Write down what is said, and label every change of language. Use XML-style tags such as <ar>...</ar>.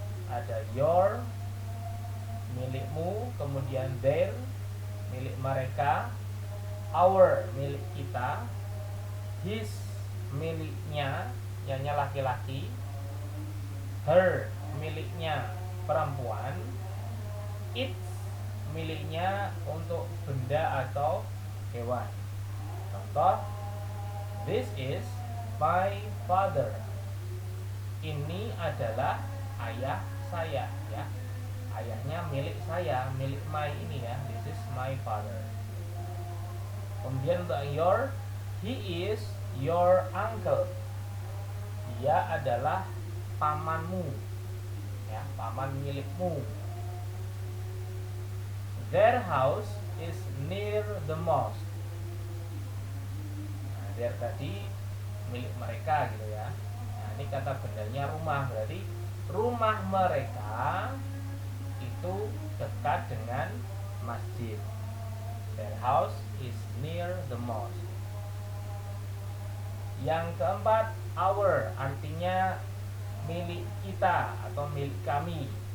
<id>Ada your, milikmu, kemudian their, milik mereka, our, milik kita, his, miliknya, nyanya laki-laki, her, miliknya perempuan, its, miliknya untuk benda atau hewan.</id> <en>Contoh, this is my father.</en> <id>Ini adalah ayah saya ya. Ayahnya milik saya, milik my ini ya.</id> <en>This is my father. Kemudian untuk your, he is your uncle.</en> <id>Dia adalah pamanmu ya, paman milikmu.</id> <en>Their house is near the mosque.</en> <id>Nah, their tadi milik mereka gitu ya. Nah, ini kata bendanya rumah, berarti rumah mereka itu dekat dengan masjid.</id> <en>Their house is near the mosque.</en> <id>Yang keempat, our, artinya milik kita atau milik kami.</id>